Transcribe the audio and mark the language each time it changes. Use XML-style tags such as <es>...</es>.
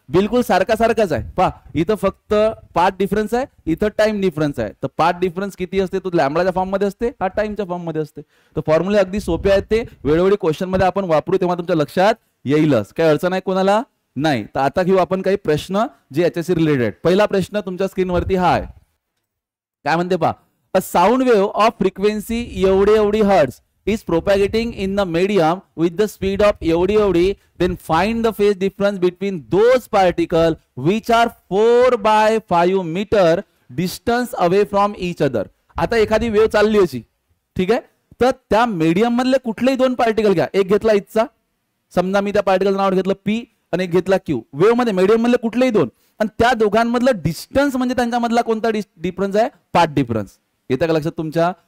<mr>बिलकुल सारखाच आहे. पहा, इथं फक्त पाथ डिफरन्स आहे, इथं टाइम डिफरन्स आहे. तर पाथ डिफरन्स किती असते? तो लॅम्बडाच्या फॉर्म मध्ये असते, हा टाइमच्या फॉर्म मध्ये असते. तर फॉर्म्युले अगदी सोपे आहेत. ते वेळोवेळी क्वेश्चन मध्ये आपण वापरू तेव्हा तुमच्या लक्षात येईलच. काही अडचण आहे कोणाला? नाही. तर आता घेऊ आपण काही प्रश्न जे याच्याशी रिलेटेड. पहिला प्रश्न तुमच्या स्क्रीनवरती हा आहे. काय म्हणते पहा?</mr> <en>a sound wave of frequency</en> <mr>एवढी</mr> <en>Hertz is propagating in the medium with the speed of एवढी, then find the phase difference between those particles which are 4 by 5 meter distance away from each other.</en> <mr>आता एखादी wave चालली अशी, ठीक आहे? तर त्या मीडियम मधले कुठलेही दोन पार्टिकल घ्या. एक घेतला इथचा, समजा मी त्या पार्टिकल नाव घेतलं पी आणि एक घेतला क्यू. वेव मध्ये मीडियम मधले कुठलेही दोन आणि त्या दोघांमधलं डिस्टन्स म्हणजे त्यांच्यामधला कोणता डिफरन्स आहे? Path difference. येतं का लक्षात तुमच्या?</mr>